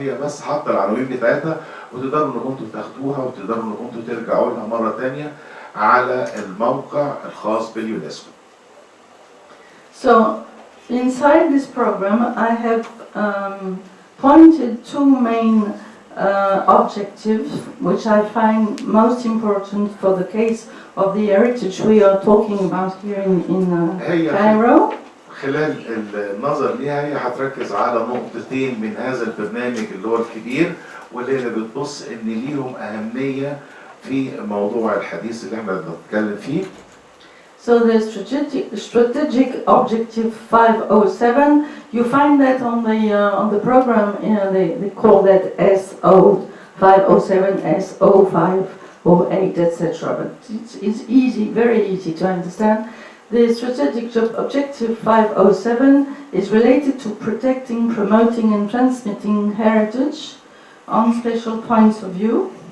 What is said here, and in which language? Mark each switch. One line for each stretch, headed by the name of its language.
Arabic: هي بس حاطه العناوين بتاعتها وتقدروا انكم انتوا تاخدوها وتقدروا انكم انتوا ترجعوا لها مره ثانيه على الموقع الخاص باليونسكو.
English: So inside this program I have pointed two main objectives which I find most important for the case of the heritage we are talking about here in Cairo.
Arabic: خلال النظر ليها هي هتركز على نقطتين من هذا البرنامج اللي هو الكبير واللي هي بتبص ان ليهم اهميه في موضوع الحديث اللي احنا بنتكلم فيه.
English: So the strategic objective 507, you find that on the program. They call that SO 507, SO 508, etc. But it's easy, very easy to understand. The strategic objective 507 is related to protecting, promoting, and transmitting heritage on special points of view.